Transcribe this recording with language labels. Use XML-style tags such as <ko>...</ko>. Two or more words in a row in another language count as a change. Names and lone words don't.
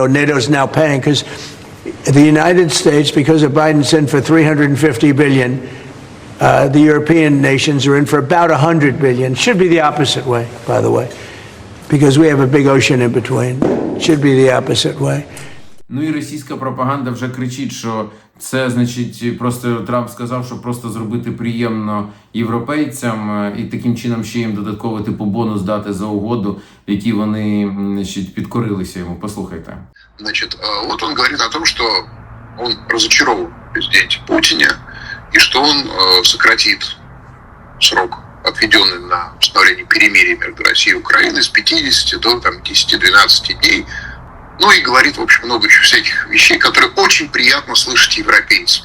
<en>NATO's now paying because the United States, because of Biden's in for $350 billion, the European nations are in for about $100 billion. Should be the opposite way, by the way, because we have a big ocean in between. Should be the opposite way.</en> <uk>Ну і російська пропаганда вже кричить, що це, значить, просто Трамп сказав, що просто зробити приємно європейцям і таким чином ще їм додатково типу бонус дати за угоду, в якій вони, значить, підкорилися йому. Послухайте.</uk> <ru>Значит, вот он говорит о том, что он разочарован в президенте Путине и что он сократит срок, отведенный на установление перемирия между Россией и Украиной, с 50 до 10-12 дней. Ну и говорит, в общем, много еще всяких вещей, которые очень приятно слышать европейцам.</ru>